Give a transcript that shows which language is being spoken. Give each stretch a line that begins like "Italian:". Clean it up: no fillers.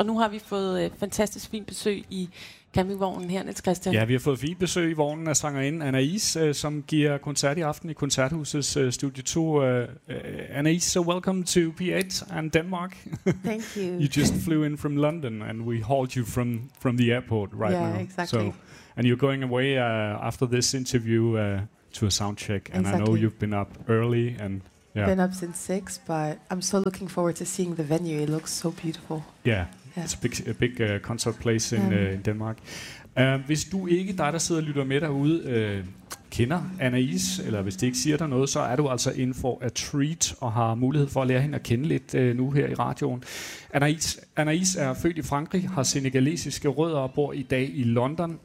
Danish: Og nu har vi fået fantastisk fint besøg i campingvognen her, Niels Christian. Ja, vi har fået fint besøg i vognen af sangerinde Anaïs, som giver koncert i aften i Koncerthusets Studio 2.
English: Anaïs, so welcome to P8 and Denmark. Thank you. You just flew in from London and we hauled you from the airport right now. Yeah, exactly. So, and you're going away after this interview to a sound check. And exactly. I know you've been up early. And yeah. Been up since 6, but I'm so looking forward to seeing the venue. It looks so beautiful. Yeah. It's a big concert place in Denmark.
Danish: Hvis du ikke, dig der sidder og lytter med derude, kender Anaïs, eller hvis det ikke siger dig noget, så er du altså
English: in for a treat
Danish: og har mulighed for at lære hende at kende lidt nu her i radioen. Anaïs er født i Frankrig, har senegalesiske rødder og bor i dag i London.